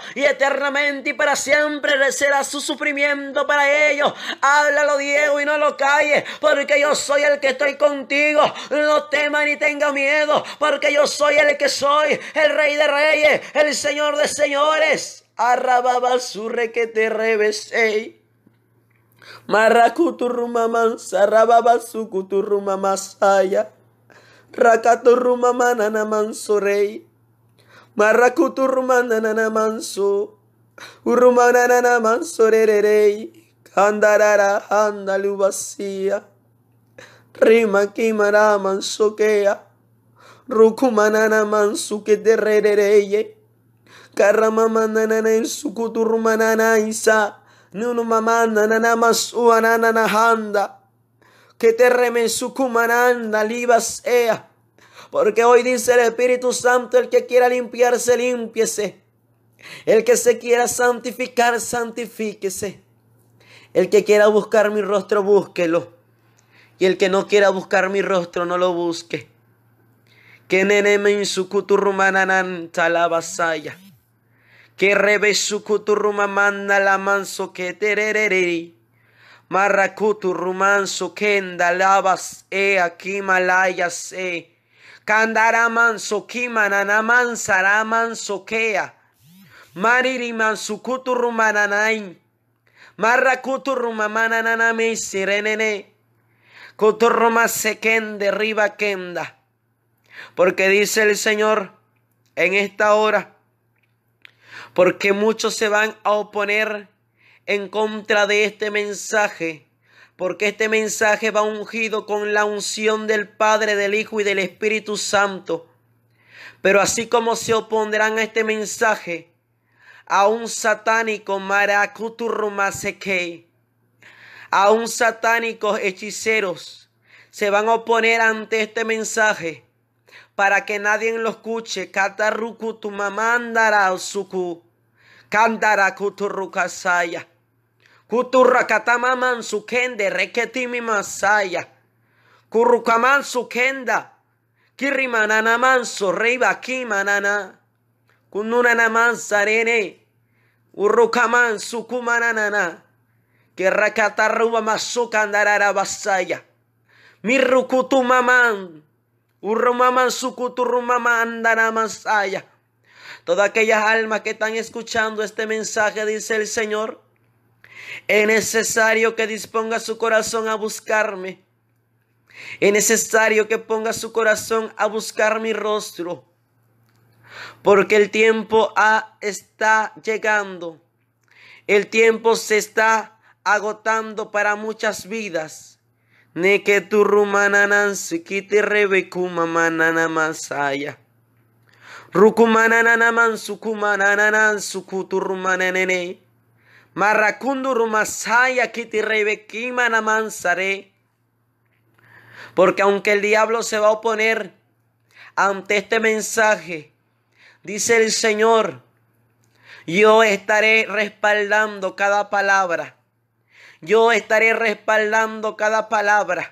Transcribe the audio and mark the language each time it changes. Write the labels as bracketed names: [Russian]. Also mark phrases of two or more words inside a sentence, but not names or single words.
[Spanish] Y eternamente y para siempre será su sufrimiento para ellos. Háblalo, Diego, y no lo calles, porque yo soy el que estoy contigo. No temas ni tengas miedo, porque yo soy el que soy, el Rey de Reyes, el Señor de Señores. Arrababa su re que te revesé. Marakuturrumaman sarababa sukuturrumamasaya. Rakaturrumamanana mansorei. Marakuturrumanana manso. Urumanana mansorerei. Kandarara handalubasia. Rima kimara mansokea. Rukumanana mansuketerereye. Karamamanana sukuturrumanana isa. Nunu mamana nana masua nana handa que te remensucumananda libas ea. Porque hoy dice el Espíritu Santo: el que quiera limpiarse, límpiese. El que se quiera santificar, santifíquese. El que quiera buscar mi rostro, búsquelo. Y el que no quiera buscar mi rostro, no lo busque. Que nene mensucuturumananan talabasaya. Que rebesukuturumamanda la manso que terereri. Marrakuturumanso kenda lavas aquí malayas Kandaramanso kimananaman saramanso kea. Maririmanso kuturumananain. Marrakuturumamananame sirenene. Kuturumase kende riba kenda. Porque dice el Señor en esta hora: porque muchos se van a oponer en contra de este mensaje, porque este mensaje va ungido con la unción del Padre, del Hijo y del Espíritu Santo. Pero así como se opondrán a este mensaje, a un satánico marakuturrumaseke, a un satánicos hechiceros, se van a oponer ante este mensaje para que nadie lo escuche. Katarukutumamandara suku. Kandara kuturukasaya. Kuturakatamaman sukende reketimi masaya. Kurukaman sukenda. Kirimananaman sorriba kimanana. Kununanaman sarene. Urukaman sukumananana. Que rakataruba masukandarara basaya. Mi rukutumaman. Urrumaman sukuturrumaman danamasaya. Todas aquellas almas que están escuchando este mensaje, dice el Señor, es necesario que disponga su corazón a buscarme. Es necesario que ponga su corazón a buscar mi rostro. Porque el tiempo está llegando. El tiempo se está agotando para muchas vidas. Ne que tu rumananan sikiti rebekuma manana masaya. Rukumananaman sukumananan sukuturrumanene. Marrakundu rumasaya kiti rebekima namansare. Porque aunque el diablo se va a oponer ante este mensaje, dice el Señor, yo estaré respaldando cada palabra. Yo estaré respaldando cada palabra.